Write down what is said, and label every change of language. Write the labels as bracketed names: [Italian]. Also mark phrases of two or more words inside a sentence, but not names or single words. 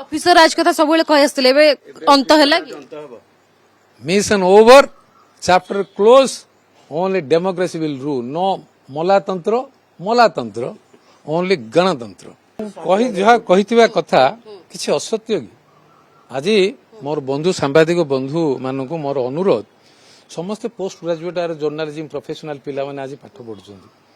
[Odia] ଅଫିସର ରାଜ କଥା ସବୁବେଳେ କହି ଆସିଥିଲେ ଏବେ ଅନ୍ତ ହେଲା କି [English] Mission over, chapter close, only democracy will rule. No ମଲାତନ୍ତ୍ର, only ଗଣତନ୍ତ୍ର। [Odia] ଯାହା କହିଥିବା କଥା କିଛି ଅସତ୍ୟ କି? ଆଜି ମୋର ବନ୍ଧୁ ସାମ୍ବାଦିକ ବନ୍ଧୁ ମାନଙ୍କୁ ମୋର ଅନୁରୋଧ, ସମସ୍ତେ [English] post graduate [Odia] ଆର [English] journalism professional [Odia] ପିଲାମାନେ ଆଜି ପାଠ ପଢୁଛନ୍ତି।